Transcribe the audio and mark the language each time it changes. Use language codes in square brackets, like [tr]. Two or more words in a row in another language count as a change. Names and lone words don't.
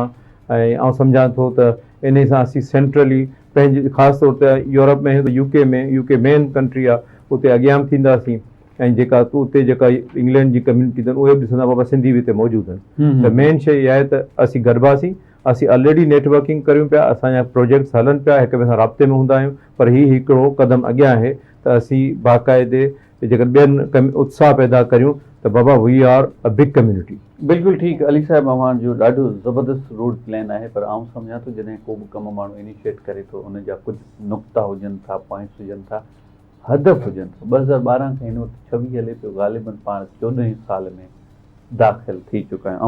[sd] ऐं सम्झां थो त इन सां असीं सेंट्रली पंहिंजे ख़ासि तौर ते यूरोप में यूके [en] main country [sd] आहे उते अॻियां बि थींदासीं ऐं जेका उते जेका इंग्लैंड जी कम्यूनिटी अथनि उहे बि ॾिसंदा बाबा सिंधी बि हिते मौजूदु आहिनि। त मेन शइ इहा आहे त असीं गॾिबासीं, असीं ऑलरेडी नेटवर्किंग करियूं पिया, असांजा प्रोजेक्ट्स हलनि पिया, हिक ॿिए सां राब्ते में हूंदा आहियूं पर हीउ हिकिड़ो क़दम अॻियां आहे त असीं बाक़ाइदे जेकर ॿियनि उत्साह पैदा करियूं त बाबा [en] we are a big community. [sd] बिल्कुलु ठीकु अली साहिबु, अव्हांजो ॾाढो ज़बरदस्त [en] road plan [sd] आहे पर आउं सम्झां थो जॾहिं को बि कमु माण्हू इनिशिएट करे थो उन जा कुझु नुक़्ता हुजनि था, पॉइंट्स हुजनि था, हदफ़ हुजनि था। 2012 खां हिन वक़्तु 26 हले पियो, ग़ालिबन पाण 14 साल में दाख़िल थी चुका आहियूं।